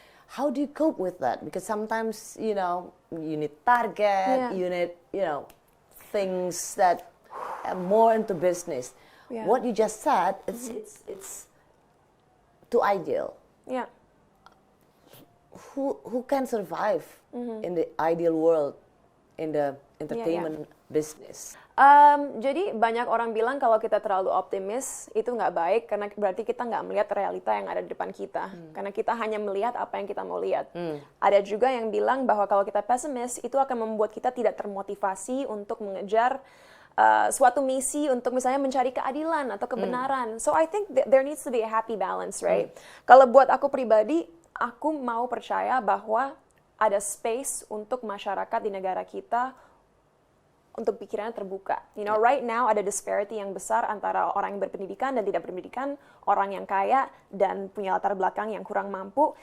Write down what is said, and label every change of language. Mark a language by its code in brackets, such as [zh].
[en] How do you cope with that? Because sometimes, you need target, you need, things that are more into business. What you just said, it's too ideal. Yeah. Who can survive in the ideal world, in the entertainment business? [id] Jadi banyak orang bilang kalau kita terlalu optimis itu nggak baik, karena berarti kita nggak melihat realita yang ada di depan kita, karena kita hanya melihat apa yang kita mau lihat. Ada juga yang bilang bahwa kalau kita pesimis itu akan membuat kita tidak termotivasi untuk mengejar suatu misi untuk misalnya mencari keadilan atau kebenaran. [en] So I think there needs to be a happy balance, right? [id] Kalau buat aku pribadi, aku mau percaya bahwa ada space untuk masyarakat di negara kita untuk pikirannya terbuka. [en] Right now [id] ada disparity yang besar antara orang yang berpendidikan dan tidak berpendidikan, orang yang kaya dan punya latar belakang yang kurang mampu.